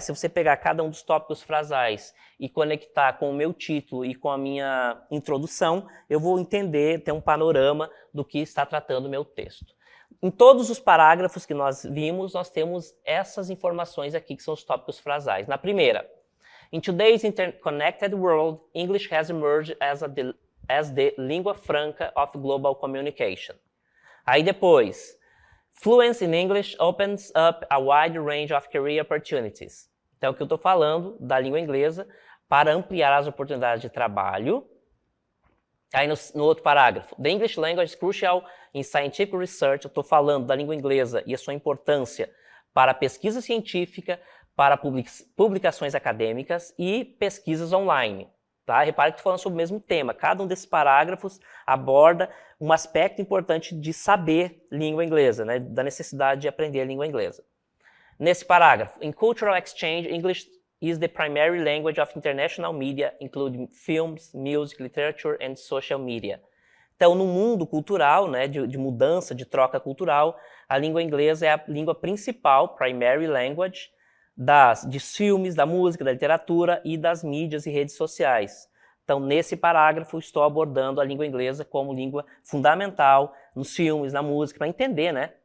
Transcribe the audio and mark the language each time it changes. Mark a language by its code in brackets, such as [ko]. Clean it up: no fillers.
[pt] Se você pegar cada um dos tópicos frasais e conectar com o meu título e com a minha introdução, eu vou entender, ter um panorama do que está tratando o meu texto. Em todos os parágrafos que nós vimos, nós temos essas informações aqui, que são os tópicos frasais. Na primeira, [en] in today's interconnected world, English has emerged as the lingua franca of global communication. [pt] Aí depois, [en] fluency in English opens up a wide range of career opportunities. [pt] Então, o que eu estou falando da língua inglesa para ampliar as oportunidades de trabalho. Aí no outro parágrafo, [en] the English language is crucial in scientific research. [pt] Eu estou falando da língua inglesa e a sua importância para pesquisa científica, para publicações acadêmicas e pesquisas online. Tá? Repare que estou falando sobre o mesmo tema. Cada um desses parágrafos aborda um aspecto importante de saber língua inglesa, né? Da necessidade de aprender a língua inglesa. Nesse parágrafo, [en] in cultural exchange, English is the primary language of international media, including films, music, literature and social media. [pt] Então, no mundo cultural, né, de mudança, de troca cultural, a língua inglesa é a língua principal, primary language, de filmes, da música, da literatura e das mídias e redes sociais. Então, nesse parágrafo, estou abordando a língua inglesa como língua fundamental nos filmes, na música, para entender, né?